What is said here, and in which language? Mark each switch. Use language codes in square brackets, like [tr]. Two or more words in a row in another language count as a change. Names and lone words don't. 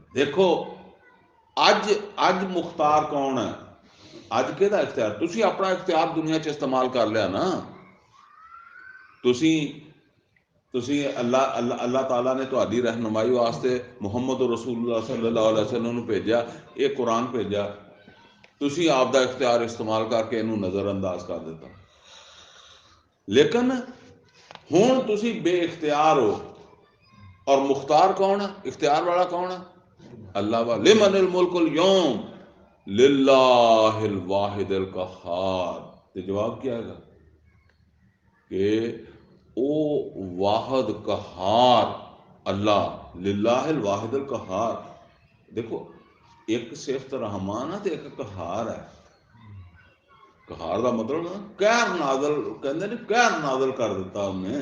[pa] ਦੇਖੋ ਅੱਜ ਮੁਖਤਾਰ ਕੌਣ ਹੈ? ਅੱਜ ਕਿਹਦਾ ਇਖਤਿਆਰ? ਤੁਸੀਂ ਆਪਣਾ ਇਖਤਿਆਰ ਦੁਨੀਆ 'ਚ ਇਸਤੇਮਾਲ ਕਰ ਲਿਆ ਨਾ। ਤੁਸੀਂ ਅੱਲਾਹ ਤਾਲਾ ਨੇ ਤੁਹਾਡੀ ਰਹਿਨੁਮਾਈ ਵਾਸਤੇ ਮੁਹੰਮਦ [ar] رسول الله صلى الله عليه وسلم [pa] ਨੂੰ ਭੇਜਿਆ, ਇਹ ਕੁਰਾਨ ਭੇਜਿਆ, ਤੁਸੀਂ ਆਪ ਦਾ ਇਖਤਿਆਰ ਇਸਤੇਮਾਲ ਕਰਕੇ ਇਹਨੂੰ ਨਜ਼ਰਅੰਦਾਜ਼ ਕਰ ਦਿੱਤਾ। ਲੇਕਿਨ ਹੁਣ ਤੁਸੀਂ ਬੇਇਖਤਿਆਰ ਹੋ, ਔਰ ਮੁਖਤਾਰ ਕੌਣ ਹੈ? ਇਖਤਿਆਰ ਵਾਲਾ ਕੌਣ ਹੈ? ਅੱਲਾਹ ਵਾ। [ar] لمن الملك اليوم لله الواحد القهار, [pa] ਤੇ ਜਵਾਬ ਕੀ ਆਏਗਾ ਕਿ ਉਹ ਵਾਹਿਦ ਕਹਾਰ ਅੱਲਾਹ, [ar] لله الواحد القهار. [pa] ਦੇਖੋ ਇੱਕ ਸਿਫਤ ਰਹਿਮਾਨ ਹੈ ਤੇ ਇੱਕ ਕਹਾਰ ਹੈ। ਕਹਾਰ ਦਾ ਮਤਲਬ ਕਹਿਰ ਨਾਜ਼ਲ, ਕਹਿੰਦੇ ਨੇ ਕਹਿਰ ਨਾਜ਼ਲ ਕਰ ਦਿੱਤਾ ਉਹਨੇ।